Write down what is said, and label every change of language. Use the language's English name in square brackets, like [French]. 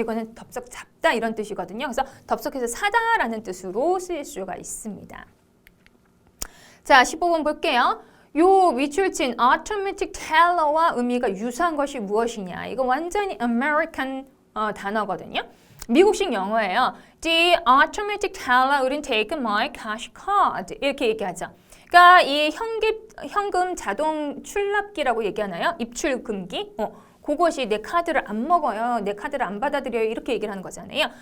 [Korean] 이거는 덥석 잡다 이런 뜻이거든요. 그래서 덥석해서 사다라는 뜻으로 쓰일 수가 있습니다. 자, 15번 볼게요. 요 밑줄 친 automatic teller와 의미가 유사한 것이 무엇이냐. 이거 완전히 American 단어거든요. 미국식 영어예요. [English] The automatic teller wouldn't take my cash card. [Korean] 이렇게 얘기하죠. 그러니까 이 현금 자동 출납기라고 얘기하나요? 입출금기? 그것이 내 카드를 안 먹어요. 내 카드를 안 받아들여요. 이렇게 얘기를 하는 거잖아요.